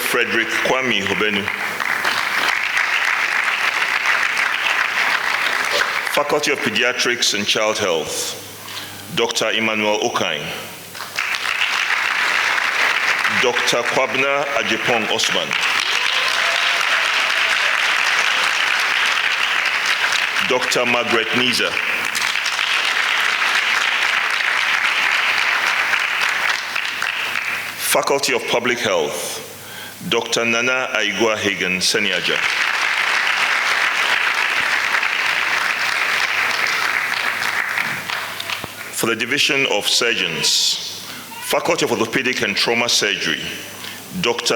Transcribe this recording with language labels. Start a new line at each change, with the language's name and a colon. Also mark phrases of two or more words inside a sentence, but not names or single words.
English: Frederick Kwame Hobenu, Faculty of Pediatrics and Child Health, Dr. Emmanuel Okain, Dr. Kwabna Ajepong Osman, Dr. Margaret Niza, Faculty of Public Health, Dr. Nana Aigua Hagen Seniaja, for the Division of Surgeons, Faculty of Orthopedic and Trauma Surgery, Dr.